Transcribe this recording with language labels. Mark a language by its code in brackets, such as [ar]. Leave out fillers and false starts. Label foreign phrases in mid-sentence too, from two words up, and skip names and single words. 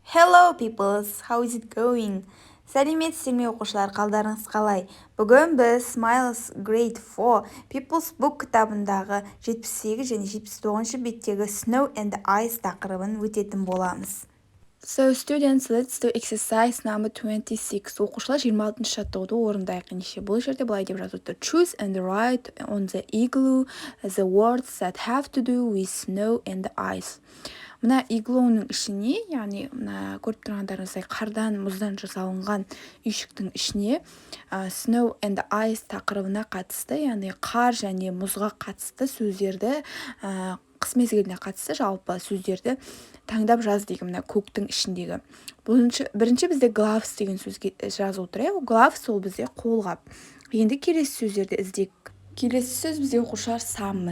[en] Hello peoples, how is it going? [kk] Сәлеметсіздер ме оқушылар, қалдарыңыз қалай? Бүгін біз Smiles Grade 4 People's Book кітабындағы 78 және 79 беттегі Snow and Ice тақырыбын өтетін боламыз. [en] So students, let's do exercise number 26. [kk] Оқушылар 26-шы жаттығуды орындайық. Ендеше бұл жерде былай деп жазып отыр. [en] Choose and write on the igloo the words that have to do with snow and ice. [kk] Мына иглоның ішіне, яғни мына көріп тұрғандарыңыздай қардан, мұздан жасалынған үйшіктің ішіне [en] snow and ice [kk] тақырыбына қатысты, яғни қар және мұзға қатысты сөздерді, қыс мезгіліне қатысты жалпы сөздерді таңдап жаз деген мына көктің ішіндегі. Бірінші бізде gloves деген сөзге жазып отыр. Gloves ол бізде қолғап. Енді келесі сөздерді іздейік. Келесі сөз бізде оқушылар саммы.